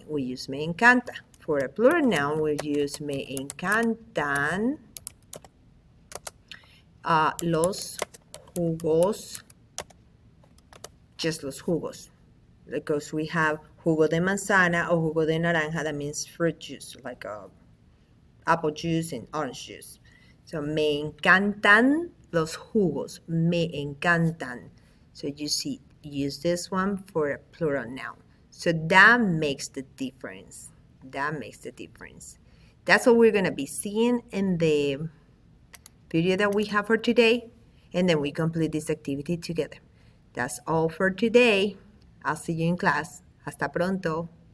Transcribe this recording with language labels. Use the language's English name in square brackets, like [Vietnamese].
[English] We use [Spanish] me encanta. [English] For a plural noun, we use [Spanish] me encantan los jugos, [English] just [Spanish] los jugos. [English] Because we have [Spanish] jugo de manzana [English] or [Spanish] jugo de naranja, [English] that means fruit juice, like apple juice and orange juice. So [Spanish] me encantan los jugos, me encantan. [English] So you see, use this one for a plural noun. So that makes the difference. That makes the difference. That's what we're going to be seeing in the video that we have for today, and then we complete this activity together. That's all for today. I'll see you in class. [Spanish] Hasta pronto.